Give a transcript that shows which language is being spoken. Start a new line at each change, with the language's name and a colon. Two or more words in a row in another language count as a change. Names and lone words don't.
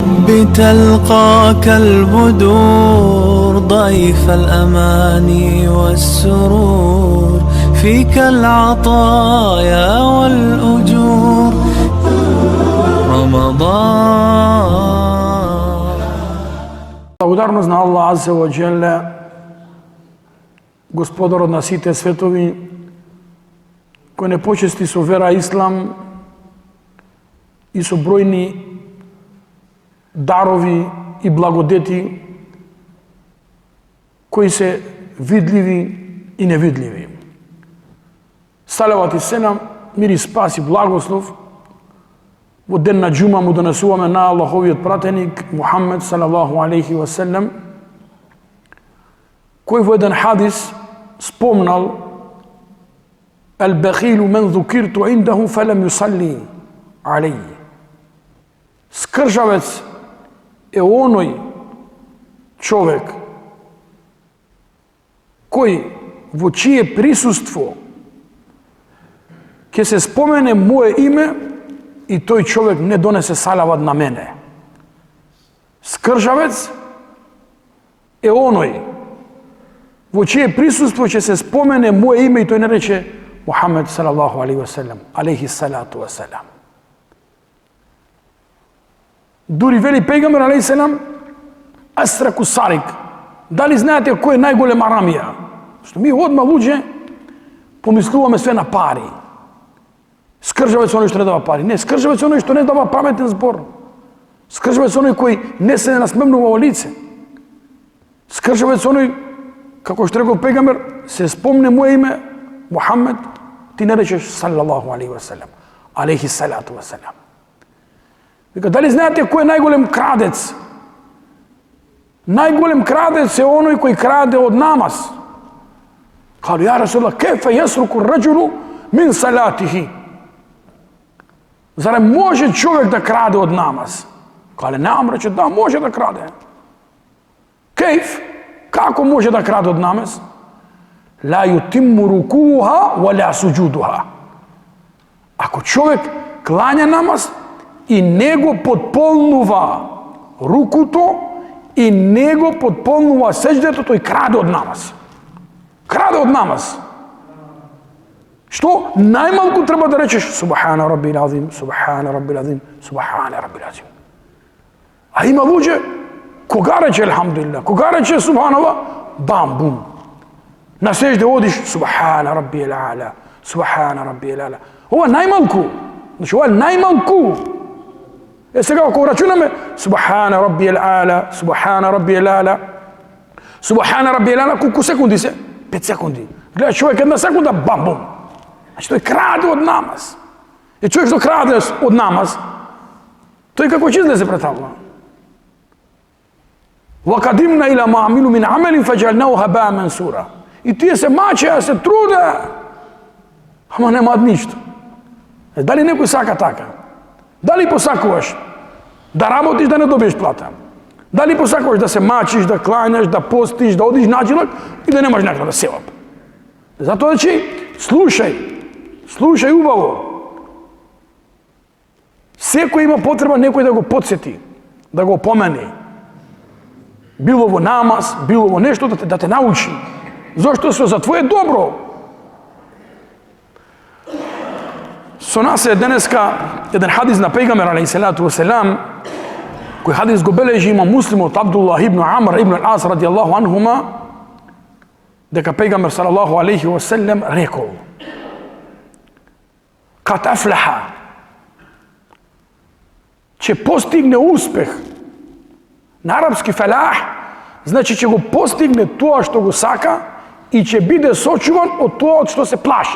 Arabic: بتلقاك البدور ضيف الأماني والسرور فيك العطايا والأجور رمضان.
Macedonian: Благодарност на Аллах
Arabic: عز وجل,
Macedonian: Господарот на сите светови, кој не почести со вера Ислам и со бројни дарови и благодети кои се видливи и невидливи. Салават и селам, мир и спас и благослов во ден на џума му донесуваме на Аллаховиот пратеник Мухаммед
Arabic: صلى الله عليه وسلم,
Macedonian: кој во еден хадис спомнал:
Arabic: "البخيل من ذُكِرْتُ عِنْدَهُ فَلَمْ يُصَلِّي عَلَيْهِ."
Macedonian: Скржавец е оној човек кој во чие присуство ќе се спомене мое име и тој човек не донесе салават на мене. Скржавец е оној во чие присуство ќе се спомене мое име и тој не рече Мухаммед
Arabic: صلى الله عليه وسلم, عليه الصلاة والسلام.
Macedonian: Дури вели пејгамбер алейхи селам:
Arabic: "أسرق سارق."
Macedonian: Дали знаете кој е најголем арамија? Што ми одма луѓе помислуваме све на пари. Скржавец оној што не дава пари. Не, скржавец оној што не дава паметен збор. Скржавец оној кој не се насмевнува во лице. Скржавец оној, како што рекол пејгамбер, се спомне мое име Мухаммед, ти не речеш
Arabic: صلى الله عليه وسلم, عليه الصلاة والسلام.
Macedonian: Вика, дали знаете кој е најголем крадец? Најголем крадец е оној кој краде од намаз.
Arabic: قالوا يا رسول الله كيف يسرق الرجل من صلاته.
Macedonian: Зарем може човек да краде од намаз?
Arabic: قال نعم
Macedonian: рече, да, може да краде. Кеф? Како може да краде од намаз?
Arabic: لا يتم ركوعها ولا سجودها.
Macedonian: Ако човек клања намаз и не го потполнува рукуто и не го потполнува сеџдето, тој краде од намаз. Краде од намаз. Што? Најмалку треба да речеш
Arabic: سبحان ربي العظيم, سبحان ربي العظيم, سبحان ربي العظيم.
Macedonian: А има луѓе, кога рече Елхамдулилlah, кога рече Субханалlah, бам, бум. На сеџде одиш
Arabic: سبحان ربي الأعلى, سبحان ربي الأعلى.
Macedonian: Ова најмалку. Значи, ова најмалку. Е сега, ако рачунаме
Arabic: سبحان ربي الأعلى, سبحان ربي الأعلى, سبحان ربي الأعلى,
Macedonian: колку секунди се? 5 секунди. Гледа човек една секунда, бам, бум. Значи, тој краде од намаз. И човек што краде од намаз, тој како ќе излезе пред Аллах?
Arabic: وَقَدِمْنَا إِلَى مَا عَمِلُوا مِنْ عَمَلٍ فَجَعَلْنَاهُ هَبَاءً مَنْثُورًا.
Macedonian: И тие се мачеа, се труде, ама немаат ништо. Дали некој сака така? Дали посакуваш да работиш, да не добиеш плата? Дали посакуваш да се мачиш, да клањаш, да постиш, да одиш на джилак и да немаш накрада севап? Затоа че слушај убаво. Секој има потреба некој да го подсети, да го помени. Било во намаз, било во нешто да те научи. Зошто се за твое добро. Со нас е денеска еден хадис на пејгамбер
Arabic: عليه الصلاة والسلام,
Macedonian: кој хадис го бележи има Муслим од Абдуллах ибн Амр ибн ал-Ас
Arabic: رضي الله عنهما,
Macedonian: дека пејгамбер
Arabic: صلى الله عليه وسلم
Macedonian: рекол:
Arabic: "قد أفلح",
Macedonian: че постигне успех. На арапски фалах значи че го постигне тоа што го сака и ќе биде сочуван од тоа од што се плаши.